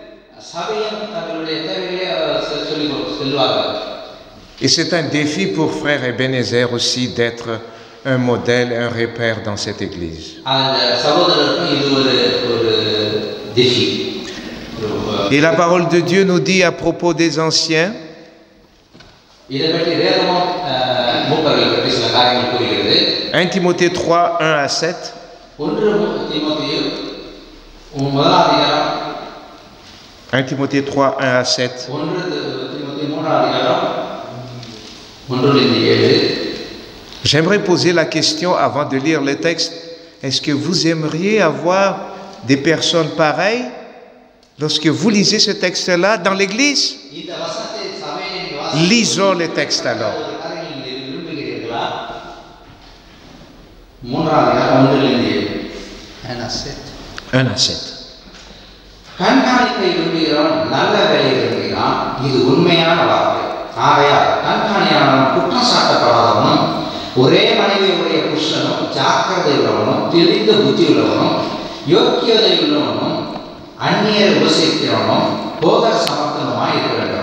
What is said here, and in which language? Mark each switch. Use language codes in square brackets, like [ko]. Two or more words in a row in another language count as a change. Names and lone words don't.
[fr] Et c'est un défi pour frère Ebenezer aussi d'être un modèle, un repère dans cette Église. Et la parole de Dieu nous dit à propos des anciens, [ta] இதை பற்றி வேதமும் மூப்பர்கள் பற்றி சில காரியங்கள் கூறுகிறது. [fr] 1 Timothée 3, 1 à 7. [ta] 1 தீமோத்தேயு முதலாம் அதிகாரம் [fr] 1 Timothée 3, 1 à 7. [ta] 1 தீமோத்தேயு மூன்றாம் அதிகாரம் 1-7. [fr] J'aimerais poser la question avant de lire le texte. Est-ce que vous aimeriez avoir des personnes pareilles lorsque vous lisez ce texte-là dans l'église? [ta] இந்த வசனத்தை சபையில் [fr] Lisons le texte alors. [ta] விரும்புகிறீர்களா? மூன்றாம் அதிகாரம் 1-7. [fr] 1 à 7. [ta] கண்காணிப்பை விரும்புகிறோம், நல்ல வேலையை விரும்புகிறான், இது உண்மையான வார்த்தை. ஆகையால் கண்காணியாளனும் குற்றம் சாட்டப்படாதவனும் ஒரே மனைவியுடைய புருஷனும் ஜாக்கிரதை உள்ளவனும் தெளிந்த புத்தி உள்ளவனும் யோக்கியதை உள்ளவனும் அந்நியரை உபசரிக்கிறவனும் போதக சமர்த்தனமாய் இருக்க வேண்டும்.